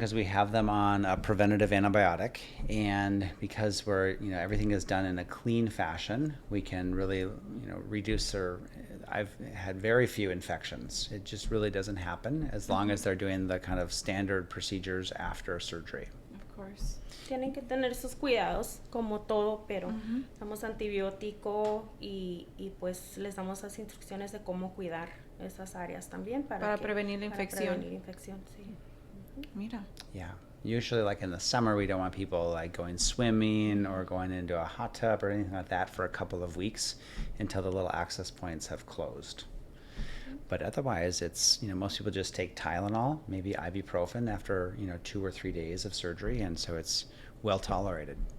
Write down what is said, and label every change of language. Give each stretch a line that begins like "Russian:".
English: because we have them on a preventative antibiotic, and because we're, you know, everything is done in a clean fashion, we can really, you know, reduce their. I've had very few infections. It just really doesn't happen as long as they're doing the kind of standard procedures after surgery. Of course.
Spanish: Tienen que tener esos cuidados, como todo, pero damos antibiótico y pues les damos las instrucciones de cómo cuidar esas áreas también Para prevenir la infección. Prevenir infección, sí. Mira.
English: Yeah. Usually, like in the summer, we don't want people like going swimming or going into a hot tub or anything like that for a couple of weeks until the little access points have closed. But otherwise, it's, you know, most people just take Tylenol, maybe ibuprofen after, you know, 2 or 3 days of surgery, and so it's well tolerated.